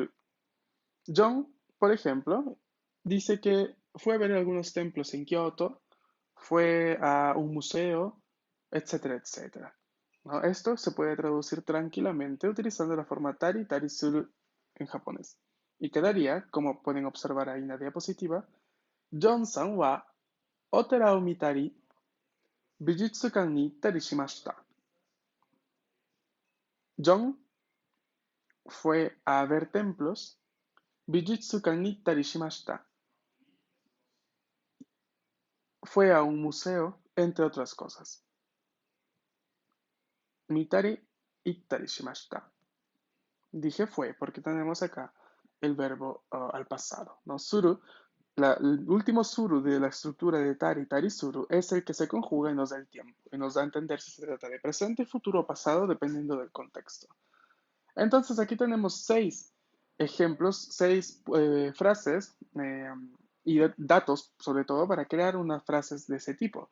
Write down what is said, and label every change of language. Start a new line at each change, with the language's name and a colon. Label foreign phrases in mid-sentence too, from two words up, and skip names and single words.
Spanish: John, por ejemplo, dice que fue a ver algunos templos en Kioto, fue a un museo, etcétera, etcétera. ¿No? Esto se puede traducir tranquilamente utilizando la forma
Japanese: たりする
Spanish: en japonés. Y quedaría, como pueden observar ahí en la diapositiva,
Japanese: ジョンさんはお寺を見たり、美術館に行ったりしました.
Spanish: John fue a ver templos,
Japanese: 美術館に行ったりしました.
Spanish: Fue a un museo, entre otras cosas.
Japanese: 見たり行ったりしました.
Spanish: Dije fue porque tenemos acá el verbo al pasado, ¿no? Suru, el último suru de la estructura de
Japanese: たりする
Spanish: es el que se conjuga y nos da el tiempo y nos da a entender si se trata de presente, futuro o pasado dependiendo del contexto. Entonces aquí tenemos 6 ejemplos, 6 frases y datos sobre todo para crear unas frases de ese tipo.